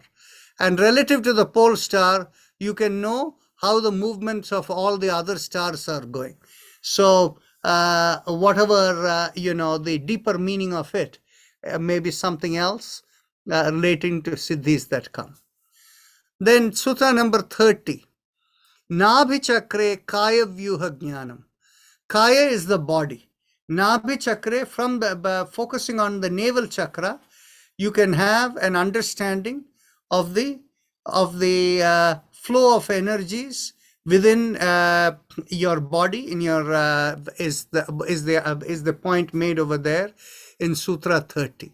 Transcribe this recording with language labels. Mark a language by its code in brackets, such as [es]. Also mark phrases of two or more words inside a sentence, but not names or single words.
[en] And relative to the pole star, you can know how the movements of all the other stars are going. So whatever, the deeper meaning of it, maybe something else relating to siddhis that come. Then Sutta number 30. [sa] Nabhi chakre kaya vyuha jnanam. [en] Kaya is the body. [sa] Nabhi chakre, [en] from focusing on the navel chakra, you can have an understanding of the flow of energies within your body. In your is the point made over there in Sutra 30.